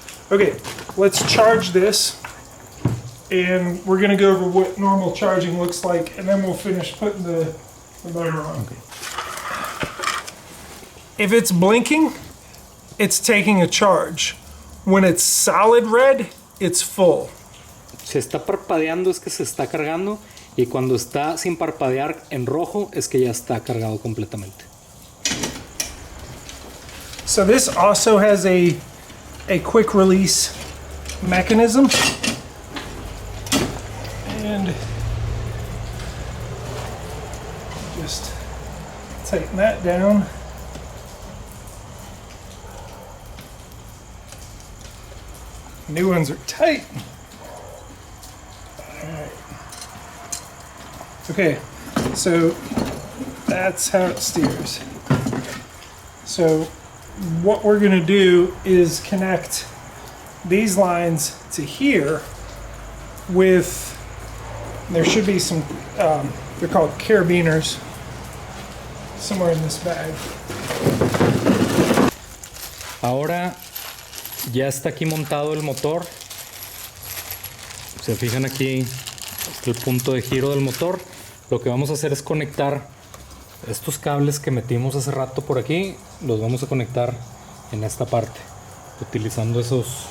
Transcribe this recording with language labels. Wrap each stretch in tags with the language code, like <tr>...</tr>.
<en>Okay, let's charge this, and we're gonna go over what normal charging looks like, and then we'll finish putting the motor on. Okay. If it's blinking, it's taking a charge. When it's solid red, it's full.</en> <es>Si está parpadeando es que se está cargando, y cuando está sin parpadear en rojo es que ya está cargado completamente.</es> <en>So this also has a quick release mechanism, and just tighten that down. New ones are tight. All right. Okay, so that's how it steers. So what we're going to do is connect these lines to here with, there should be some, they're called carabiners, somewhere in this bag.</en> <es>Ahora ya está aquí montado el motor. Se fijan aquí, está el punto de giro del motor. Lo que vamos a hacer es conectar estos cables que metimos hace rato por aquí, los vamos a conectar en esta parte, utilizando esos</es>